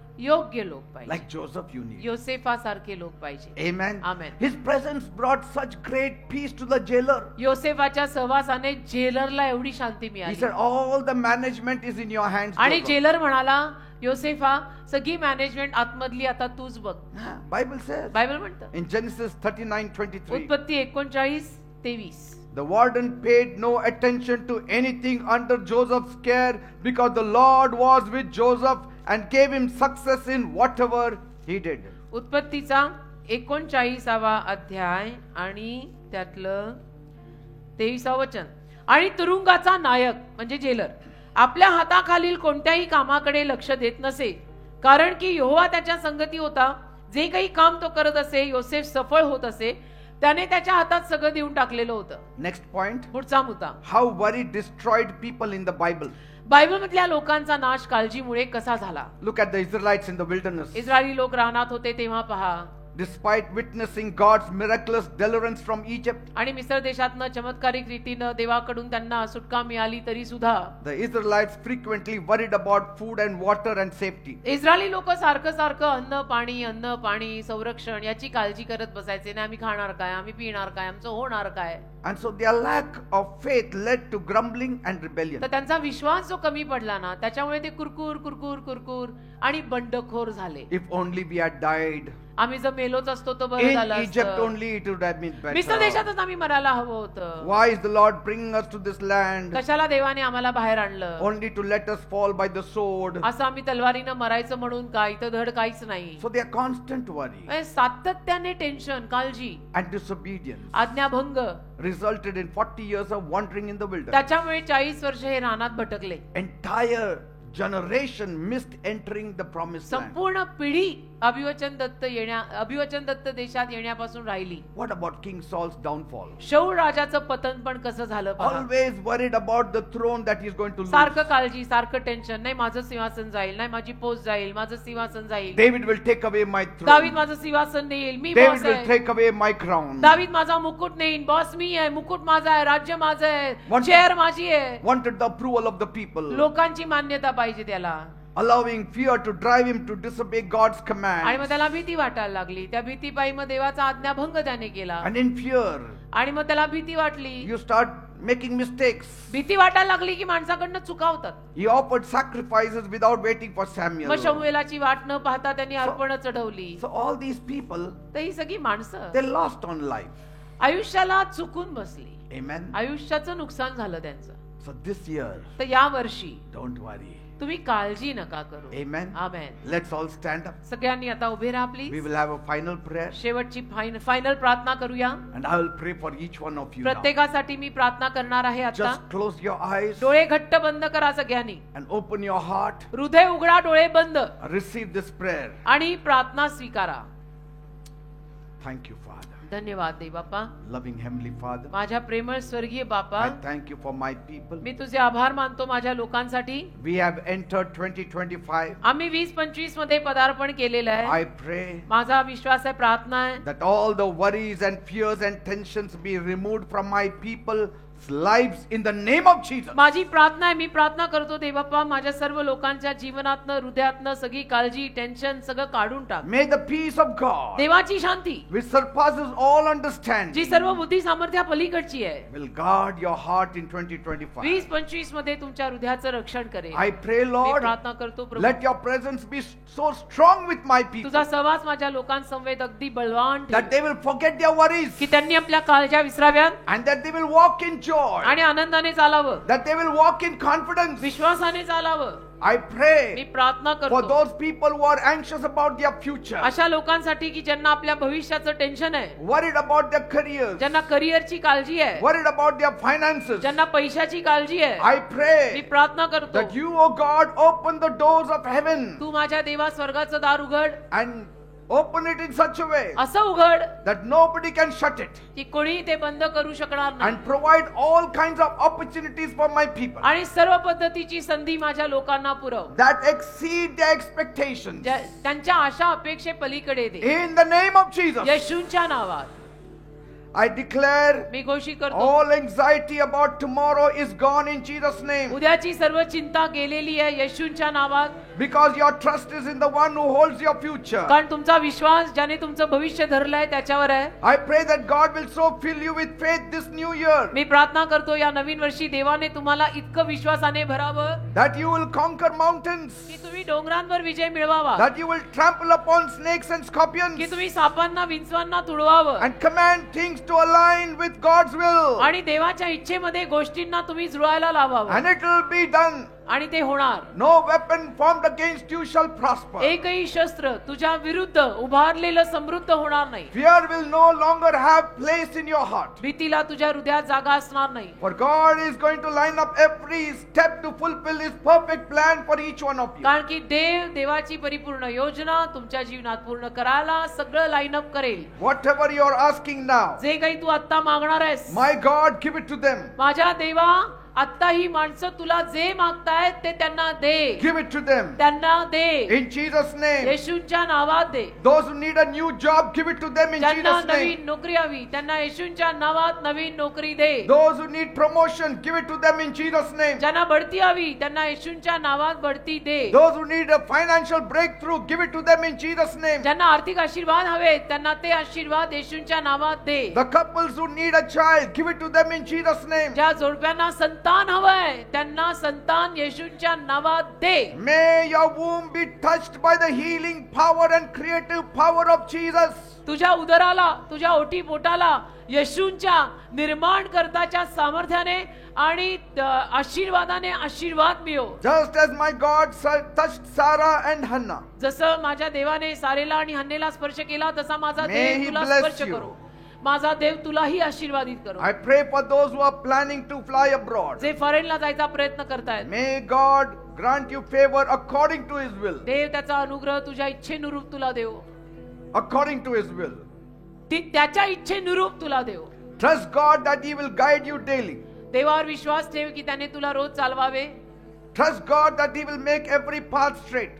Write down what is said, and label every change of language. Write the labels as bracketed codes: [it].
[mr] योग्य लोक पाहिजे. [en] Like Joseph you need. [mr] योसेफासारखे लोक पाहिजे. [en] Amen. Amen. His presence brought such great peace to the jailer. [mr] योसेफाच्या सहवासाने जेलरला एवढी शांती [en] He [mr] मिळाली. [en] said, all the management is in your hands. [mr] आणि [en] Joseph." [mr] जेलर म्हणाला, योसेफा सगळी मॅनेजमेंट आतमधली आता तूच बघ. [en] Bible says [mr] बायबल म्हणतं [en] in Genesis 39:23. [mr] उत्पत्ती 39:23. [en] The warden paid no attention to anything under Joseph's care because the Lord was with Joseph and gave him success in whatever he did. [mr] उत्पत्तीचा 39वा अध्याय आणि त्यातलं 23व वचन. आणि तुरुंगाचा नायक म्हणजे जेलर आपल्या हाताखालील कोणत्याही कामाकडे लक्ष देत नसे, कारण की यहोवा त्याच्या संगती होता. जे काही काम तो करत असे, योसेफ सफळ होत असे. त्याने त्याच्या हातात सगळं देऊन टाकलेलं होतं. [en] Next point. [mr] पुढचा मुद्दा, [en] How worry destroyed people in the Bible. [mr] Bible मधल्या लोकांचा नाश काळजीमुळे कसा झाला. [en] Look at the Israelites in the wilderness. [mr] Israeli लोक रानात होते तेव्हा पहा. [en] Despite witnessing God's miraculous deliverance from Egypt, [mr] आणि मिस्र देशातनं चमत्कारिक रीतीनं देवाकडून त्यांना सुटका मिळाली तरी सुद्धा [en] the Israelites frequently worried about food and water and safety. [mr] Israeli लोक सारखं सारखं अन्न पाणी संरक्षण याची काळजी करत बसायचे. नाही आम्ही खाणार काय, आम्ही पिणार काय, आमचं होणार काय. [en] And so their lack of faith led to grumbling and rebellion. [mr] तर त्यांचा विश्वास जो कमी पडला ना, त्याच्यामुळे ते कुरकुर आणि बंडखोर झाले. [en] If only we had died [mr] आम्ही जर मेलोच असतो तर बरं [en] in [mr] झालं [en] Egypt [mr] असतं. [en] only, it would have been [mr] मिस्र [en] better. [mr] देशातच आम्ही मरायला हवं होतं. [en] Why is the Lord bringing us to this land [mr] कशाला देवाने आम्हाला बाहेर आणलं. [en] only to let us fall by the sword? [mr] असं आम्ही तलवारीनं मरायचं म्हणून काय, इथं धड काहीच नाही. [en] So they are constant worry [mr] सातत्याने टेन्शन, काळजी, [en] and disobedience [mr] आज्ञाभंग, [en] resulted in 40 years of wandering in the wilderness. [mr] त्याच्यामुळे 40 वर्ष हे रानात भटकले. [en] Entire generation missed entering the promised land. [mr] संपूर्ण पिढी अभिवचन दत्त देशात येण्यापासून राहिली. [en] What about King Saul's downfall? [mr] शौल राजाचं पतन पण कसं झालं पहा. [en] Always worried about the throne that he's going to lose. [mr] सारखं काळजी, सारखं टेन्शन. नाही माझं सिंहासन जाईल, नाही माझी पोस्ट जाईल, माझं सिंहासन जाईल. [en] David will take away my throne. [mr] दावीद माझं सिंहासन नेईल, मी [en] David [mr] बॉस [en] will [mr] आहे. [en] take away my crown. [mr] दावीद माझा मुकुट नेईल, बॉस मी आहे, मुकुट माझा आहे, राज्य माझं आहे, चेअर माझी आहे. [en] Wanted the approval of the people. [mr] लोकांची मान्यता पाहिजे त्याला. [en] Allowing fear to drive him to disobey God's [mr] आणि [en] command. [mr] मग त्याला भीती वाटायला लागली. त्या भीतीपायी मग देवाचा आज्ञाभंग त्याने केला. [en] And in fear, [mr] आणि मग त्याला भीती वाटली. [en] you start making mistakes. [mr] भीती वाटायला लागली की माणसाकडनं चुका होतात. [en] He offered sacrifices without waiting for Samuel. [mr] मग शमूएलाची वाट न पाहता त्यांनी अर्पण चढवली. [en] So all these people, [mr] तर ही सगळी माणसं [en] they lost on life. [mr] आयुष्याला चुकून बसली. [en] Amen. [mr] आयुष्याचं नुकसान झालं त्यांचं. [en] So this year, [mr] तर या वर्षी [en] don't worry. [mr] तुम्ही काळजी नका करू. [en] Amen. [mr] Amen. [en] Let's all stand up. [mr] सगळ्यांनी आता उभे राहा [en] We please. will have a final prayer. [mr] शेवटची फायनल प्रार्थना करूया. [en] And I will pray for each one of you now. [mr] प्रत्येकासाठी मी प्रार्थना करणार आहे आता. [en] Just close your eyes [mr] डोळे घट्ट बंद करा सगळ्यांनी. [en] and open your heart. [mr] हृदय उघडा, डोळे बंद [en] Receive this prayer. [mr] आणि प्रार्थना स्वीकारा. [en] Thank you, Father. [mr] धन्यवाद दे बाप्पा. [en] Loving Heavenly Father, [mr] माझ्या प्रेमळ स्वर्गीय बापा, [en] I thank you for my people. [mr] मी तुझे आभार मानतो माझ्या लोकांसाठी. [en] We have entered 2025. [mr] आम्ही 2025 मध्ये पदार्पण केलेलं आहे. [en] I pray [mr] माझा विश्वास आहे, प्रार्थना आहे, [en] that all the worries and fears and tensions be removed from my people's lives in the name of Jesus. [mr] माझी प्रार्थना आहे, मी प्रार्थना करतो देवबाप्पा, माझ्या सर्व लोकांच्या जीवनातनं, हृदयातनं सगळी काळजी, टेन्शन सगळं काढून टाक. [en] May the peace of God, [mr] देवाची शांती [en] which surpasses all understanding, [mr] जी सर्व बुद्धी सामर्थ्या पलीकडची आहे, [en] will guard your heart in 2025. [mr] 2025 मध्ये तुमच्या हृदयाचं रक्षण करेल. [en] I pray, [mr] मी [en] Lord, [mr] प्रार्थना करतो प्रभू, [en] let your presence be so strong with my people [mr] तुझा सहवास माझ्या लोकांसमवेत अगदी बलवान ठेव, [en] that they will forget their worries [mr] की त्यांनी आपल्या काळज्या विसराव्यात [en] and that they will walk in joy, [mr] आणि आनंदाने चालावं, [en] that they will walk in confidence. [mr] विश्वासाने चालावं. [en] I [mr] मी [en] pray [mr] प्रार्थना [en] for [mr] करतो [en] those people who are anxious about their future, [mr] अशा लोकांसाठी की ज्यांना आपल्या भविष्याचं टेन्शन आहे, [en] worried about their careers, [mr] ज्यांना करिअरची काळजी आहे, [en] worried about their finances. [mr] ज्यांना पैशाची काळजी आहे. [en] I [mr] मी [en] pray [mr] प्रार्थना करतो, [en] that you, O God, open the doors of heaven [mr] तू माझ्या देवा स्वर्गाचं दार उघड, [en] and open it in such a way [mr] असं उघड [en] that nobody can shut it, [mr] की कोणी ते बंद करू शकणार नाही. [en] and provide all kinds of opportunities for my people [mr] आणि सर्व पद्धतीची संधी माझ्या लोकांना पुरव, [en] that exceed their expectations. [mr] त्यांच्या आशा अपेक्षे पलीकडे दे. [en] In the name of Jesus, [mr] येशूंच्या नावात [en] I declare [mr] मी घोषित करतो, [en] all anxiety about tomorrow is gone in Jesus' name. [mr] उद्याची सर्व चिंता गेलेली आहे येशूंच्या नावात. [en] Because your trust is in the one who holds your future. [mr] कारण तुमचा विश्वास ज्याने तुमचं भविष्य धरलंय त्याच्यावर आहे. [en] I pray that God will so fill you with faith this new year. [mr] मी प्रार्थना करतो या नवीन वर्षी देवाने तुम्हाला इतकं विश्वासाने भरावं [en] That you will conquer mountains. [mr] की तुम्ही डोंगरांवर विजय मिळवावा. [en] That you will trample upon snakes and scorpions. [mr] की तुम्ही सापांना विंचवांना तुडवावं. [en] And command things to align with God's will. [mr] आणि देवाच्या इच्छेमध्ये गोष्टींना तुम्ही जुळायला लावावं. [en] And it will be done. [mr] आणि ते होणार. [en] No weapon formed against you shall prosper. [mr] एकही शस्त्र तुझ्या विरुद्ध उभारलेलं समृद्ध होणार नाही. [en] Fear will no longer have place in your heart. [mr] भीतीला तुझ्या हृदयात जागा असणार नाही. [en] For God is going to line up every step to fulfill His perfect plan for each one of you. [mr] कारण की देवाची परिपूर्ण योजना तुमच्या जीवनात पूर्ण करायला सगळं लाईन अप करेल. [en] Whatever you are asking now, [mr] जे काही तू आता मागणार आहेस, [en] my God, give it to them. [mr] माझ्या देवा आता ही माणसं तुला जे मागतायत ते त्यांना दे. [en] Give it to them. [mr] त्यांना दे. [en] In Jesus' name. [mr] येशूच्या नावात दे. [en] Those who need a new job, give it to them in [mr] ज्यांना [en] Jesus' name. [mr] नवीन नोकरी हवी त्यांना येशूच्या नावात नवीन नोकरी दे. [en] Those who need promotion, give it to them in Jesus' name. [mr] ज्यांना बढती हवी त्यांना येशूच्या नावात बढती दे. [en] Those who need a financial breakthrough, give it to them in Jesus' name. [mr] ज्यांना आर्थिक आशीर्वाद हवेत त्यांना ते आशीर्वाद येशूच्या नावात दे. [en] The couples who need a child, give it to them in Jesus' name. [mr] ज्या जोडप्यांना संतान हवंय त्यांना संतान येशूच्या नावात दे. [en] May your womb be touched by the healing power and creative power of Jesus. [mr] तुझ्या उदराला तुझ्या ओटी पोटाला येशूच्या निर्माण करताच्या सामर्थ्याने आणि आशीर्वादाने आशीर्वाद मिळो. [en] Just as my God touched Sarah and Hannah. [mr] जसं माझ्या देवाने सारेला आणि हन्नेला स्पर्श केला तसा माझा [en] May [mr] देव [en] he [mr] तुला [en] bless [mr] स्पर्श [en] you. [mr] करो. माझा देव तुलाही आशीर्वादित करो. [en] I pray for those who are planning to fly abroad. [mr] जे फॉरेनला जायचा प्रयत्न करतायत, [en] May God grant you favor according to His will. [mr] देव त्याचा अनुग्रह तुझ्या इच्छेनुरूप तुला देव. [en] According to His will. [mr] ती त्याच्या इच्छेनुरूप तुला देव. [en] Trust God that He will guide you daily. [mr] देवावर विश्वास ठेव की त्याने तुला रोज चालवावे. [en] Trust God that He will make every path straight.